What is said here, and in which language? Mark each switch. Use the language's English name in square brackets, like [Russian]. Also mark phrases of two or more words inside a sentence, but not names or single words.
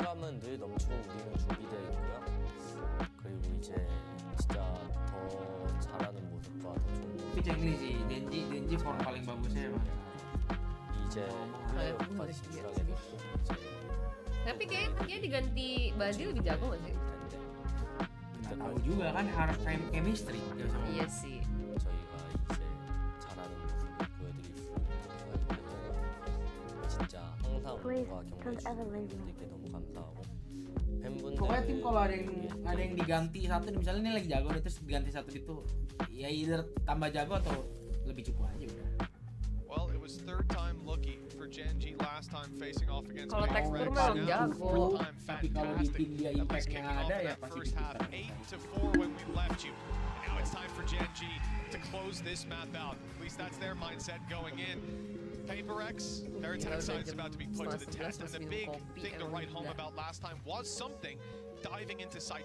[Korean] 거는 늘 넘치고 우리는 준비되어 있고요. 그리고 이제 진짜 더 잘하는 모습과 더 좋은 모습. [Indonesian] Tapi Cengli sih, Denji form paling bagusnya emang. [Korean] 이제 플레이오프까지 진출하게 됐고 이제 [Indonesian] Tapi kayaknya diganti Badil lebih jago gak sih? [Korean] 텐데 [Indonesian] Nggak tahu juga kan harus chemistry dia sama. Iya sih. [Korean] 저희가 이제 잘하는 모습을 보여드릴 수 있는 때가 진짜 항상 우리와 격려해주시는 팬분들께 너무 감사하고 팬분들 [Indonesian] Pokoknya tim kalau ada yang diganti satu, misalnya ini lagi jago terus diganti satu itu, ya either tambah jago atau lebih cukup aja udah. [English] Well, it was third time looking for GENG last time facing off against [Indonesian] Kalau PRX. tekstur memang jago. Tapi kalau di tim dia [English] At least [Indonesian] impactnya [English] kicking off [Indonesian] ada [English] in [Indonesian] ya [English] that [Indonesian] pasti [English] first half, [Indonesian] kita. [English] 8-4 when we left you. And now it's time for GENG to close this map out. At least that's their mindset going in. PRX, their attack side is about to be put to the test, and the big thing to write home about last time was something diving into sites.